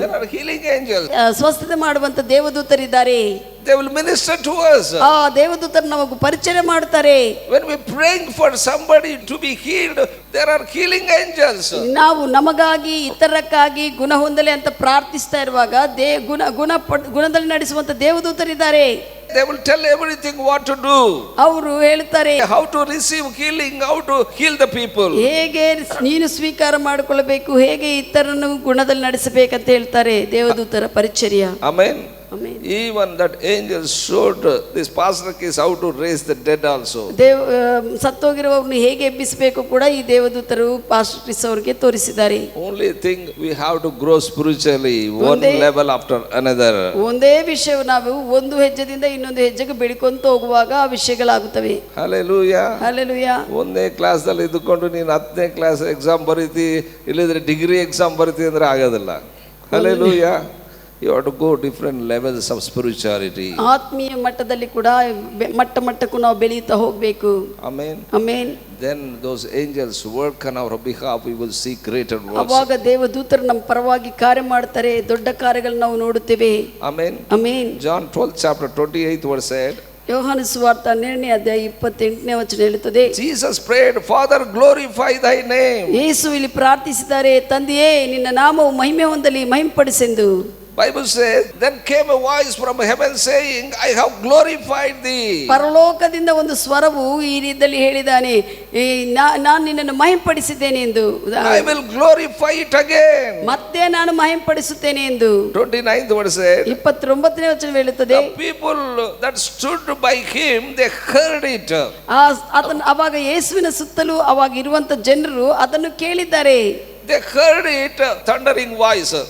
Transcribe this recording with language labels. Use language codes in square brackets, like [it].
[en] There are healing angels. [kn] ಸ್ವಸ್ಥತೆ ಮಾಡುವಂತ ದೇವದೂತರಿದ್ದಾರೆ. [en] They will minister to us. [kn] ಆ ದೇವದೂತರು ನಮಗೆ ಪರಿಚಯ ಮಾಡುತ್ತಾರೆ. [en] When we praying for somebody to be healed, there are healing angels. [kn] ನಾವು ನಮಗಾಗಿ ಇತರಕ್ಕಾಗಿ ಗುಣ ಹೊಂದಲಿ ಅಂತ ಪ್ರಾರ್ಥಿಸ್ತಾ ಇರುವಾಗ ಗುಣದಲ್ಲಿ ನಡೆಸುವಂತ ದೇವದೂತರಿದ್ದಾರೆ. [en] They will tell everything what to do. [kn] ಅವರು ಹೇಳುತ್ತಾರೆ [en] How to receive healing, how to heal the people. [kn] ಹೇಗೆ ನೀನು ಸ್ವೀಕಾರ ಮಾಡಿಕೊಳ್ಳಬೇಕು, ಹೇಗೆ ಇತರನ್ನು ಗುಣದಲ್ಲಿ ನಡೆಸಬೇಕಂತ ಹೇಳ್ತಾರೆ ದೇವದೂತರ ಪರಿಚರ್ಯ. [en] Amen. Amen. Even that angel showed this pastor case how to raise the dead also. [kn] ಸತ್ತೋಗಿರುವವರನ್ನು ಹೇಗೆ ಎಬ್ಬಿಸಬೇಕು ಕೂಡ ಈ ದೇವದೂತರು ಪಾಸ್ಟರ್ ಕ್ರಿಸ್ ಅವರಿಗೆ ತೋರಿಸಿದ್ದಾರೆ. [en] Only thing we have to grow spiritually one level after another. [kn] ಒಂದೇ ವಿಷಯ ನಾವು ಒಂದು ಹೆಜ್ಜೆದಿಂದ ಇನ್ನೊಂದು ಹೆಜ್ಜೆಗೆ ಬೆಳಿಕೊಂತ ಹೋಗುವಾಗ ಆ ವಿಷಯಗಳಾಗುತ್ತವೆ. [en] Hallelujah. Hallelujah. [kn] ಒಂದೇ ಕ್ಲಾಸ್ ಅಲ್ಲಿ ಇದ್ದುಕೊಂಡು ನೀನು 10ನೇ ಕ್ಲಾಸ್ ಎಕ್ಸಾಮ್ ಬರೀತಿ, ಇಲ್ಲದ್ರೆ ಡಿಗ್ರಿ ಎಕ್ಸಾಮ್ ಬರೀತಿ ಅಂದ್ರೆ ಆಗೋದಿಲ್ಲ. [en] Hallelujah. You have to go different levels of spirituality. [kn] ಆತ್ಮೀಯ ಮಟ್ಟದಲ್ಲಿ ಕೂಡ ಮಟ್ಟಕ್ಕೂ ನಾವು ಬೆಳೆಯುತ್ತಾ ಹೋಗಬೇಕು. [en] Amen. Amen. Then those angels work on our behalf. We will see greater works. [kn] ಅವಾಗ ದೇವದೂತರು ನಮ್ಮ ಪರವಾಗಿ ಕಾರ್ಯ ಮಾಡ್ತಾರೆ, ದೊಡ್ಡ ಕಾರ್ಯಗಳನ್ನು ನಾವು ನೋಡುತ್ತೇವೆ. [en] Amen. Amen. John 12 chapter 28 verse said. [kn] ಯೋಹಾನ ಸುವಾರ್ತೆ 12ನೇ ಅಧ್ಯಾಯ 28ನೇ ವಚನ ಹೇಳುತ್ತದೆ. [en] Jesus prayed, Father, glorify thy name. [kn] ಯೇಸು ಇಲ್ಲಿ ಪ್ರಾರ್ಥಿಸಿದ್ದಾರೆ, ತಂದೆಯೇ ನಿನ್ನ ನಾಮವು ಮಹಿಮೆ ಹೊಂದಲಿ, ಮಹಿಮೆಪಡಿಸೆಂದು. [en] Bible says, then came a voice from heaven saying, I have glorified thee. [kn] ಪರಲೋಕದಿಂದ ಒಂದು ಸ್ವರವು ಈ ರೀತಿಯಲ್ಲಿ ಹೇಳಿದಾನೆ, ನಾನು ನಿನ್ನನ್ನು ಮಹಿಮೆಪಡಿಸಿದ್ದೇನೆ ಎಂದು. [en] I will glorify it again. [kn] ಮತ್ತೆ ನಾನು ಮಹಿಮೆಪಡಿಸುತ್ತೇನೆ ಎಂದು. [en] 29th verse said. [kn] 29ನೇ ವಚನ ಹೇಳುತ್ತದೆ. [en] The people that stood by him, they heard it. [kn] ಅವಾಗ ಯೇಸುವಿನ ಸುತ್ತಲೂ ಅವಾಗ ಇರುವಂತ ಜನರು ಅದನ್ನು ಕೇಳಿದ್ದಾರೆ. [en] They heard it, thundering voice.